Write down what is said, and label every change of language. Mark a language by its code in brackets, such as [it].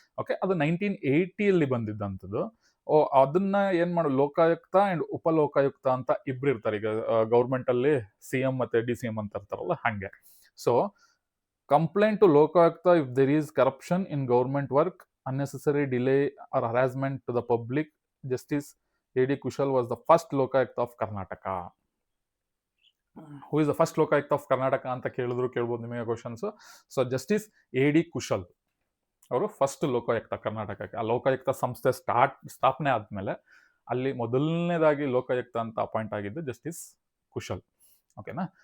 [kn] Okay, ಅದು 1980ಯಲ್ಲಿ ಬಂದಿದ್ದಂಥದ್ದು. ಅದನ್ನ ಏನ್ ಮಾಡೋದು, ಲೋಕಾಯುಕ್ತ ಅಂಡ್ ಉಪಲೋಕಾಯುಕ್ತ ಅಂತ ಇಬ್ರು ಇರ್ತಾರೆ. ಈಗ ಗೌರ್ಮೆಂಟ್ ಅಲ್ಲಿ CM ಮತ್ತೆ DCM ಅಂತ ಇರ್ತಾರಲ್ಲ, ಹಂಗೆ. [en] So complaint to Lokayukta if there is corruption in government work, unnecessary delay or harassment to the public. Justice A.D. Kushal was the first Lokayukta of Karnataka. Who is the first Lokayukta of Karnataka [kn] ಅಂತ ಕೇಳ್ಬೋದು ನಿಮಗೆ [en] Questions. So justice A.D. [kn] Kushal ಅವರು first Lokayukta ಕರ್ನಾಟಕಕ್ಕೆ. ಆ ಲೋಕಾಯುಕ್ತ ಸಂಸ್ಥೆ ಸ್ಥಾಪನೆ ಆದಮೇಲೆ ಅಲ್ಲಿ ಮೊದಲನೇದಾಗಿ ಲೋಕಾಯುಕ್ತ ಅಂತ ಅಪಾಯಿಂಟ್ ಆಗಿದ್ದು ಜಸ್ಟಿಸ್ ಕುಶಲ್. ಓಕೆನಾ.